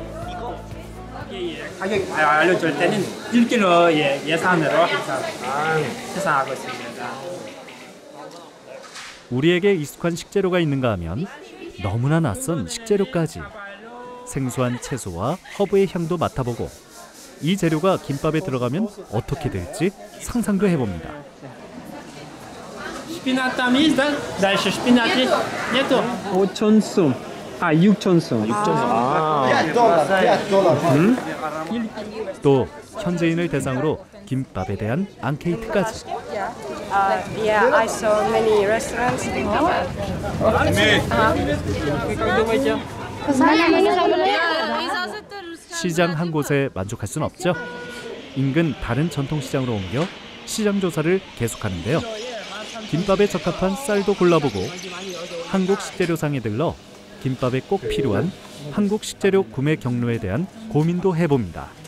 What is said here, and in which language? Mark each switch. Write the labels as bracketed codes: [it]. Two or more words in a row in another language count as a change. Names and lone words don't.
[ko] 가격 알려줄 때는 1kg 예산으로 계산하고 있습니다. 우리에게 익숙한 식재료가 있는가 하면 너무나 낯선 식재료까지. 생소한 채소와 허브의 향도 맡아보고 이 재료가 김밥에 들어가면 어떻게 될지 상상도 해봅니다. [ru] Шпинат там есть, да? Дальше шпинат есть? Нету? 5천 сум. 6천 сум. [ko] 또 현지인을 대상으로 김밥에 대한 앙케이트까지. [en] Yeah, I saw many restaurants. [ko] 시장 한 곳에 만족할 순 없죠. 인근 다른 전통시장으로 옮겨 시장 조사를 계속하는데요. 김밥에 적합한 쌀도 골라보고 한국 식재료상에 들러 김밥에 꼭 필요한 한국 식재료 구매 경로에 대한 고민도 해봅니다.